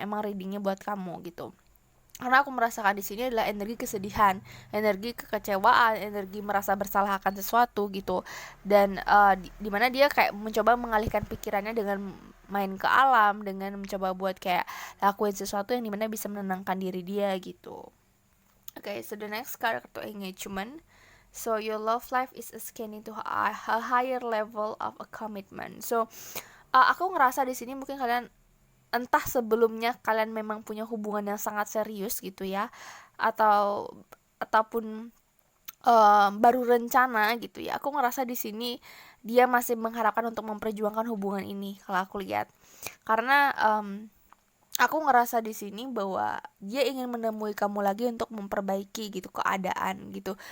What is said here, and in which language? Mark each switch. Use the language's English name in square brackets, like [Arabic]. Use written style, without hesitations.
[Indonesian] Emang readingnya buat kamu gitu. Karena aku merasakan di sini adalah energi kesedihan, energi kekecewaan, energi merasa bersalah akan sesuatu gitu. Dan dimana dia kayak mencoba mengalihkan pikirannya dengan main ke alam, dengan mencoba buat kayak lakuin sesuatu yang dimana bisa menenangkan diri dia gitu. [English] Okay, so the next card kartu engagement. So your love life is scanning to a higher level of a commitment. [Indonesian] So aku ngerasa di sini mungkin kalian entah sebelumnya kalian memang punya hubungan yang sangat serius gitu ya, ataupun baru rencana gitu ya. Aku ngerasa di sini dia masih mengharapkan untuk memperjuangkan hubungan ini kalau aku lihat, karena aku ngerasa di sini bahwa dia ingin menemui kamu lagi untuk memperbaiki gitu keadaan gitu.